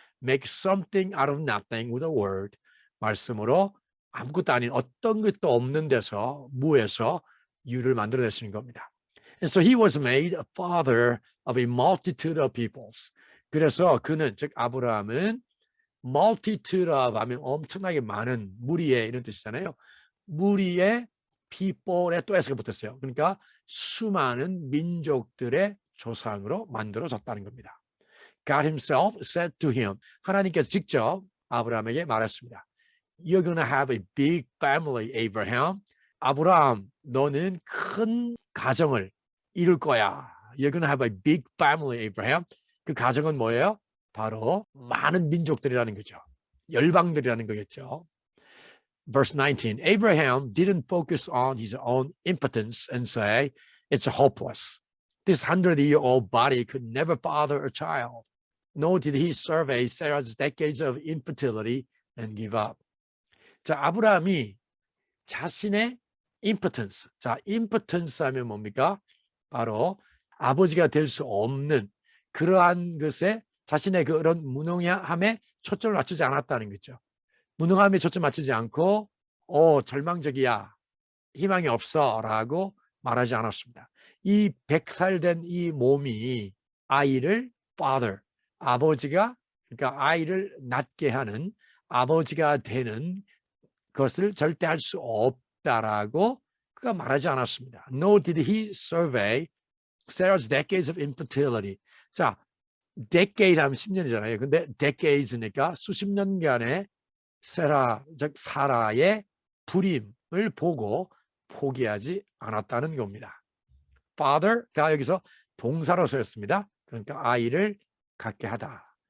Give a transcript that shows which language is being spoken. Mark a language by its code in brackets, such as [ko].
[en] Make something out of nothing with a word. [ko] 말씀으로 아무것도 아닌 어떤 것도 없는 데서 무에서 유를 만들어내시는 겁니다. [en] And so he was made a father of a multitude of peoples. [ko] 그래서 그는 즉 아브라함은 [en] multitude of [ko] 하면 엄청나게 많은 무리의 이런 뜻이잖아요. 무리의 people에 또 S가 붙었어요. 그러니까 수많은 민족들의 조상으로 만들어졌다는 겁니다. [en] God himself said to him, [ko] 하나님께서 직접 아브라함에게 말했습니다. [en] You're going to have a big family, Abraham. [ko] 아브라함, 너는 큰 가정을 이룰 거야. [en] You're going to have a big family, Abraham. [ko] 그 가정은 뭐예요? 바로 많은 민족들이라는 거죠. 열방들이라는 거겠죠. [en] Verse 19, Abraham didn't focus on his own impotence and say, it's hopeless. This 100-year-old body could never father a child. Nor did he survey Sarah's decades of infertility and give up. [ko] 자, 아브라함이 자신의 impotence. 자, impotence 하면 뭡니까? 바로 아버지가 될 수 없는 그러한 것에 자신의 그런 무능함에 초점을 맞추지 않았다는 거죠. 무능함에 초점 맞추지 않고 절망적이야. 희망이 없어 라고 말하지 않았습니다. 이 100살 된 이 몸이 아이를 father, 아버지가 그러니까 아이를 낳게 하는 아버지가 되는 것을 절대 할 수 없다라고 그가 말하지 않았습니다. [en] Nor did he survey Sarah's decades of infertility. [ko] 자, decade 하면 10년이잖아요. 근데 decades니까 수십 년간의 세라, 즉 사라의 불임을 보고 포기하지 않았다는 겁니다. Father가 여기서 동사로 쓰였습니다. 그러니까 아이를 갖게 하다.